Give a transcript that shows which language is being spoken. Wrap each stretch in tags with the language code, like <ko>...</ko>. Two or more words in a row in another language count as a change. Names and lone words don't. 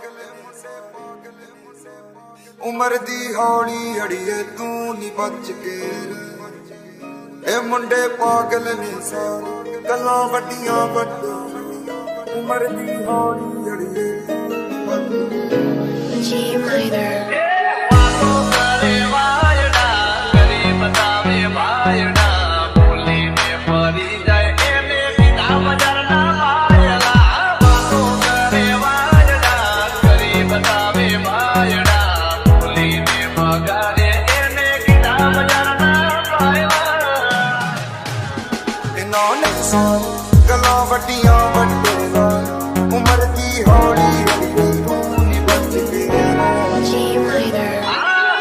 <pa>ਉਮਰ ਦੀ ਹੌਲੀ ਅੜੀਏ ਤੂੰ ਨੀ ਬਚ ਕੇ ਰਹਿ। ਇਹ ਮੁੰਡੇ ਪਾਗਲ ਨੇ ਸਾਰੇ ਗੱਲਾਂ ਵੱਡੀਆਂ ਵੱਡੀਆਂ ਉਮਰ ਦੀ ਹੌਲੀ ਅੜੀਏ ਤੂੰ ਬਚ ਕੇ</pa> <gu>વાતો કરે વાયડા કરી બતાવે ભાયડા બોલીને ફરી જાય એને સીધા બજારના વાયલા વાતો કરે વાયડા કરી બતાવે ભાયડા બોલીને મગારે એને સીધા બજારના વાયલા</gu> <pa>ਇਹਨਾਂ ਨੇ ਸਾਰੇ ਗੱਲਾਂ ਵੱਡੀਆਂ ਵੱਡੀਆਂ ਉਮਰ ਦੀ ਹੌਲੀ ਅੜੀਏ ਤੂੰ ਨੀ ਬਚ ਕੇ ਰਹਿ।</pa> <gu>આ</gu>